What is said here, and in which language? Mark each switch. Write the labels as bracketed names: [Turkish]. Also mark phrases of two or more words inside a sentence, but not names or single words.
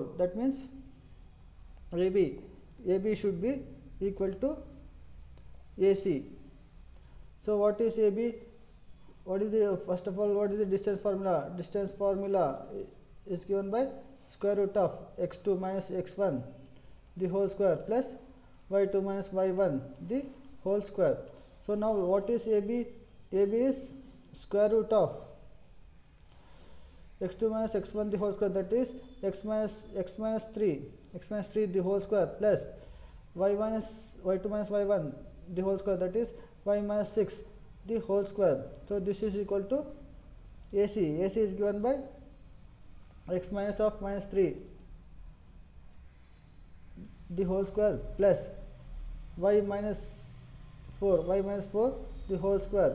[English] That means AB should be equal to AC. So what is AB? What is the, first of all, what is the distance formula? Distance formula is given by square root of x2 minus x1 the whole square plus y2 minus y1 the whole square. So now what is AB? AB is square root of x2 minus x1 the whole square, that is x minus 3 the whole square plus y2 minus y1 the whole square, that is y minus 6 the whole square. So this is equal to AC. AC is given by x minus of minus 3 the whole square plus y minus 4 the whole square.